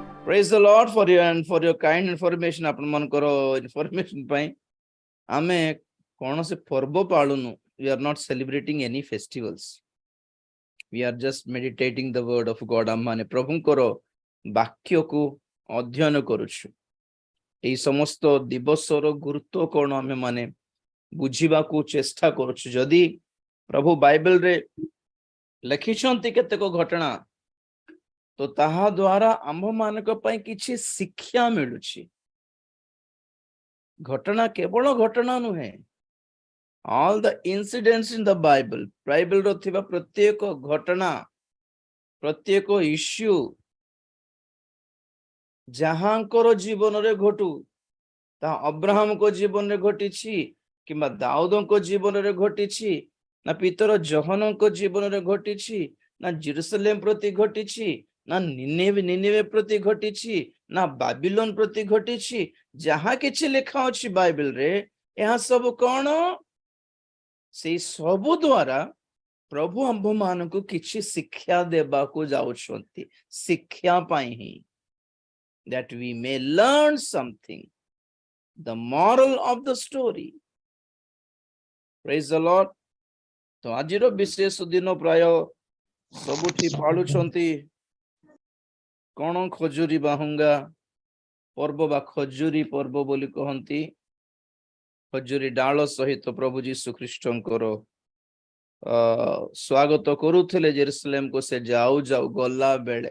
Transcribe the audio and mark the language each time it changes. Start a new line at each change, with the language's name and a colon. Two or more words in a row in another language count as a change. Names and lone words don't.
English: Praise the Lord for your kind information.
Odia: आपण ମାନଙ୍କର information ପାଇଁ ଆମେ କୌଣସି ପର୍ବ ପାଳୁନୁ.
English: We are not celebrating any festivals. We are just meditating the word of God.
Odia: ଆମେ ପ୍ରଭୁଙ୍କର ବାକ୍ୟକୁ ଅଧ୍ୟୟନ କରୁଛୁ. ଏହି ସମସ୍ତ ଦିବସର ଗୁରୁତ୍ୱ କ'ଣ ଆମେ ମାନେ ବୁଝିବାକୁ ଚେଷ୍ଟା କରୁଛୁ. ଯଦି ପ୍ରଭୁ ବାଇବେଲରେ ଲେଖିଛନ୍ତି କେତେକ ଘଟଣା, ତ ତାହା ଦ୍ୱାରା ଆମ୍ଭମାନଙ୍କ ପାଇଁ କିଛି ଶିକ୍ଷା ମିଳୁଛି. ଘଟଣା କେବଳ ଘଟଣା ନୁହେଁ.
English: All the incidents in the Bible,
Odia: ବାଇବେଲର ଥିବା ପ୍ରତ୍ୟେକ ଘଟଣା, ପ୍ରତ୍ୟେକ ଇସ୍ୟୁ ଯାହାଙ୍କର ଜୀବନରେ ଘଟୁ, ତାହା ଅବ୍ରାହମଙ୍କ ଜୀବନରେ ଘଟିଛି କିମ୍ବା ଦାଉଦଙ୍କ ଜୀବନରେ ଘଟିଛି, ନା ପିତର ଜୋହନଙ୍କ ଜୀବନରେ ଘଟିଛି, ନା ଜେରୁସାଲେମ ପ୍ରତି ଘଟିଛି, ନା ନିନେଭେ ପ୍ରତି ଘଟିଛି, ନା ବାବିଲୋନ ପ୍ରତି ଘଟିଛି. ଯାହା କିଛି ଲେଖା ଅଛି ବାଇବେଲରେ, ଏହା ସବୁ କ'ଣ? ସେଇ ସବୁ ଦ୍ୱାରା ପ୍ରଭୁ ଆମ୍ଭମାନଙ୍କୁ କିଛି ଶିକ୍ଷା ଦେବାକୁ ଯାଉଛନ୍ତି. ଶିକ୍ଷା ପାଇଁ ହିଁ,
English: that we may learn something, the moral of the story. Praise the Lord.
Odia: ତ ଆଜିର ବିଶେଷ ଦିନ ପ୍ରାୟ ସବୁଠି ପାଳୁଛନ୍ତି କ'ଣ? ଖଜୁରୀ ବାହୁଙ୍ଗା ପର୍ବ ବା ଖଜୁରୀ ପର୍ବ ବୋଲି କହନ୍ତି. ଖଜୁରୀ ଡାଳ ସହିତ ପ୍ରଭୁ ଯୀଶୁ ଖ୍ରୀଷ୍ଟଙ୍କର ସ୍ୱାଗତ କରୁଥିଲେ ଜେରୁସାଲେମକୁ ସେ ଯାଉ ଯାଉ ଗଲା ବେଳେ.